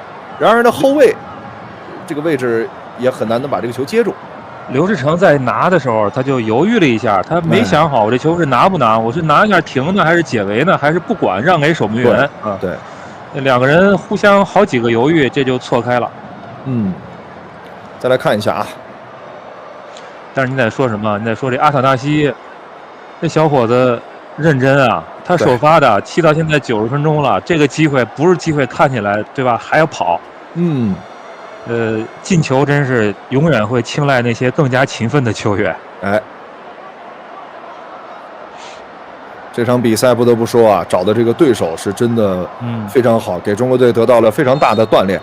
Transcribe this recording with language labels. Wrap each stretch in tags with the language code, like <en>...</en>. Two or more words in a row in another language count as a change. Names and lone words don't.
<zh>然而呢，後衛這個位置也很難能把這個球接住。劉志成在拿的時候，他就猶豫了一下，他沒想好我這球是拿不拿，我是拿一下停呢，還是解圍呢，還是不管讓給守門員啊？對。兩個人互相好幾個猶豫，這就錯開了。再来看一下啊。但是你在说什么？你在说这阿塔纳西，这小伙子认真啊，他首发的，踢到现在90分鐘了，這個機會不是機會，看起來對吧？還要跑。進球真是永遠會青睞那些更加勤奮的球員。哎，這場比賽不得不說啊，找的這個對手是真的非常好，給中國隊得到了非常大的鍛鍊。</zh>